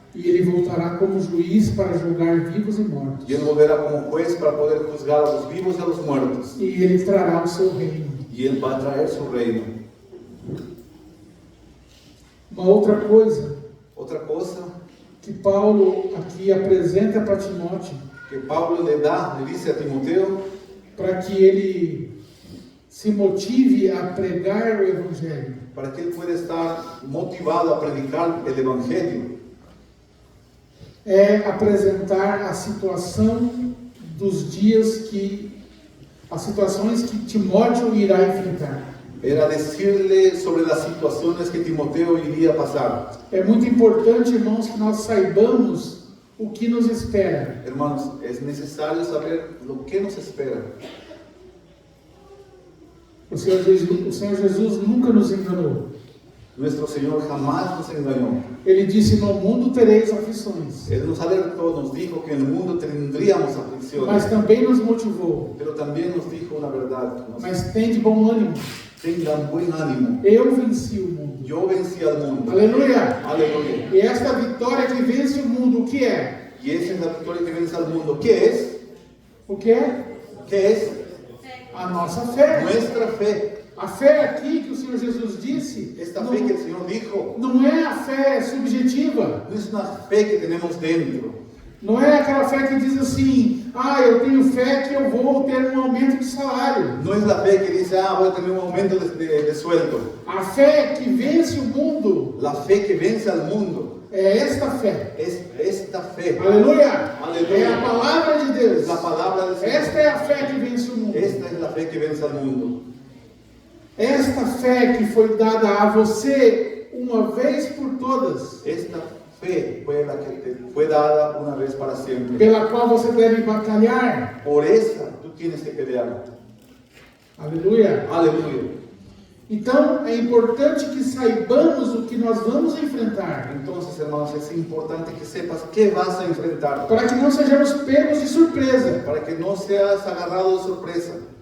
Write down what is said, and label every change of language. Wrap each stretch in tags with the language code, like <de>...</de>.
<pt>E Ele voltará como juiz para julgar vivos e mortos.</pt> <es>y Él volverá como juez para poder juzgar a los vivos y a los muertos,</es> <pt>E Ele trará o seu reino.</pt> <es>y Él va a traer su reino.</es> <pt>Uma outra coisa</pt> <es>Otra cosa</es> <pt>que Paulo aqui apresenta para Timóteo,</pt> <es>que Pablo le dice a Timoteo,</es> <pt>para que ele se motive a pregar o Evangelho,</pt> <es>para que él pueda estar motivado a predicar el Evangelio,</es> <pt>é apresentar a situação dos dias as situações que Timóteo irá enfrentar.</pt> <es>era decirle sobre las situaciones que Timoteo iría a pasar.</es> <pt>É muito importante, irmãos, que nós saibamos o que nos espera.</pt> <es>Hermanos, es necesario saber lo que nos espera.</es> <pt>O Senhor Jesus nunca nos enganou.</pt> <es>Nuestro Señor jamás nos engañó.</es> <pt>Ele disse: no mundo tereis aflições.</pt> <es>Él nos alertó, nos dijo que en el mundo tendríamos aflicciones,</es> <pt>Mas também nos motivou:</pt> <es>pero también nos dijo una verdad.</es> <pt>mas tende bom ânimo.</pt> <es>Tengan buen ánimo.</es> <pt>Eu venci o mundo.</pt> <es>Yo vencí al mundo.</es> <pt>Aleluia!</pt> <es>Aleluya.</es> <pt>E esta vitória que vence o mundo, o que é?</pt> <es>Y esa es la victoria que vence al mundo. ¿Qué es?</es> <pt>O que é?</pt> <es>¿Qué es?</es> <pt>A nossa fé.</pt> <es>Nuestra fe.</es> <pt>A fé aqui que o Senhor Jesus disse,</pt> <es>Esta fe que el Señor dijo,</es> <pt>não é a fé subjetiva.</pt> <es>no es una fe que tenemos dentro.</es> <pt>Não é aquela fé que diz assim: eu tenho fé que eu vou ter um aumento de salário.</pt> <es>No es la fe que dice, voy a tener un aumento de sueldo.</es> <pt>A fé que vence o mundo</pt> <es>La fe que vence al mundo</es> <pt>é esta fé.</pt> <es>es esta fe.</es> <pt>Aleluia! Aleluia. É a palavra de Deus.</pt> <es>Es la palabra del Señor.</es> <pt>Esta é a fé que vence o mundo.</pt> <es>Esta es la fe que vence al mundo.</es> <pt>Esta fé que foi dada a você uma vez por todas,</pt> <es>Esta fe fue la que te fue dada una vez para siempre.</es> <pt>pela qual você deve batalhar.</pt> <es>Por esa tú tienes que pelear.</es> <pt>Aleluia!</pt> <es>Aleluya.</es> <pt>Então é importante que saibamos o que nós vamos enfrentar,</pt> <es>Entonces, hermanos, es importante que sepas qué vas a enfrentar,</es> <pt>para que não sejamos pegos de surpresa.</pt> <es>para que no seas agarrado de sorpresa.</es>